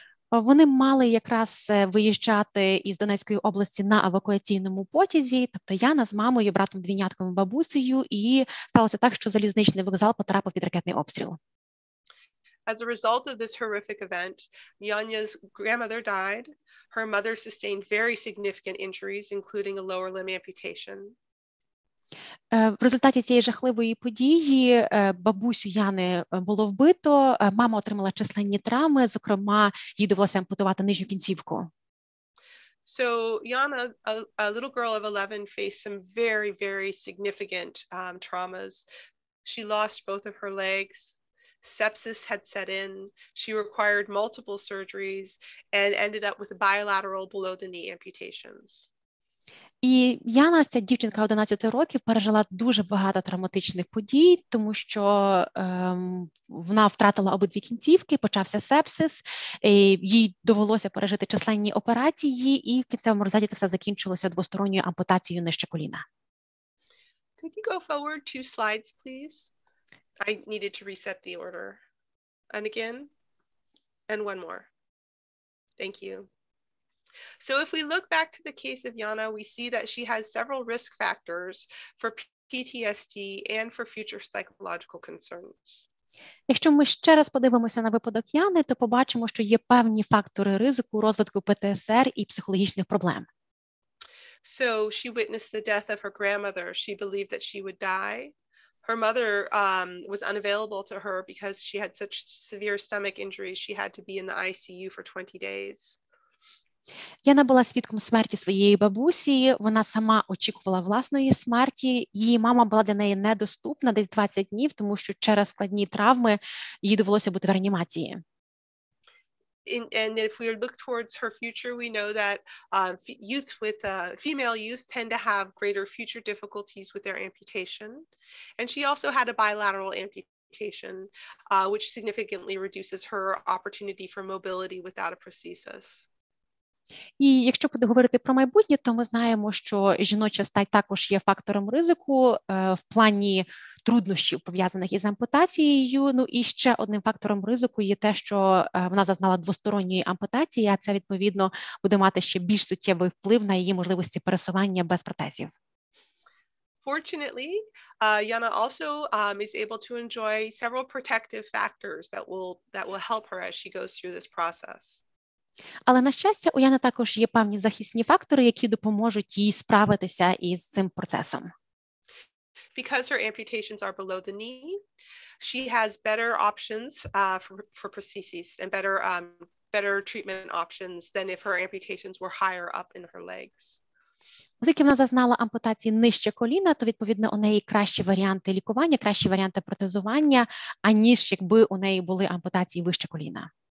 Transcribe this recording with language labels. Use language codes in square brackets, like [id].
[uk] Вони мали якраз виїжджати із Донецької області на евакуаційному потязі, тобто Яна з мамою, братом-двійнятком і бабусею, і сталося так, що залізничний вокзал потрапив під ракетний обстріл. [en] As a result of this horrific event, Yanya's grandmother died. Her mother sustained very significant injuries, including a lower limb amputation. [uk] В результаті цієї жахливої події бабусю Яни було вбито, мама отримала численні травми, зокрема, їй довелося ампутувати нижню кінцівку. [en] So Yana, a little girl of 11, faced some very, very significant traumas. She lost both of her legs. Sepsis had set in. She required multiple surgeries and ended up with bilateral below-the-knee amputations. [uk] І Яна, ця дівчинка 11 років, пережила дуже багато травматичних подій, тому що вона втратила обидві кінцівки, почався сепсис, їй довелося пережити численні операції, і в кінцевому результаті це все закінчилося двосторонньою ампутацією нижче коліна. [en] Could you go forward 2 slides, please? I needed to reset the order. And again, and one more. Thank you. So if we look back to the case of Yana, we see that she has several risk factors for PTSD and for future psychological concerns. [uk] Якщо ми ще раз подивимося на випадок Яни, то побачимо, що є певні фактори ризику розвитку ПТСР і психологічних проблем. [en] So she witnessed the death of her grandmother. She believed that she would die. Her mother was unavailable to her because she had such severe stomach injuries. She had to be in the ICU for 20 days. [uk] Яна була свідком смерті своєї бабусі, вона сама очікувала власної смерті, її мама була для неї недоступна десь 20 днів, тому що через складні травми їй довелося бути в реанімації. [en] And if we look towards her future, we know that youth with female youth tend to have greater future difficulties with their amputation. And she also had a bilateral amputation. amputation, which significantly reduces her opportunity for mobility without a prosthesis. [uk] І якщо буде говорити про майбутнє, то ми знаємо, що жіноча стать також є фактором ризику в плані труднощів, пов'язаних із ампутацією. Ну і ще одним фактором ризику є те, що вона зазнала двосторонньої ампутації, а це, відповідно, буде мати ще більш суттєвий вплив на її можливості пересування без протезів. [en] Fortunately, Yana also is able to enjoy several protective factors that will help her as she goes through this process. [uk] Але, на щастя, у Яни також є певні захисні фактори, які допоможуть їй справитися із цим процесом. [en] Because her amputations are below the knee, she has better options for prostheses and better treatment options than if her amputations were higher up in her legs. [uk] Оскільки вона зазнала ампутації нижче коліна, то, відповідно, у неї кращі варіанти лікування, кращі варіанти протезування, аніж якби у неї були ампутації вище коліна.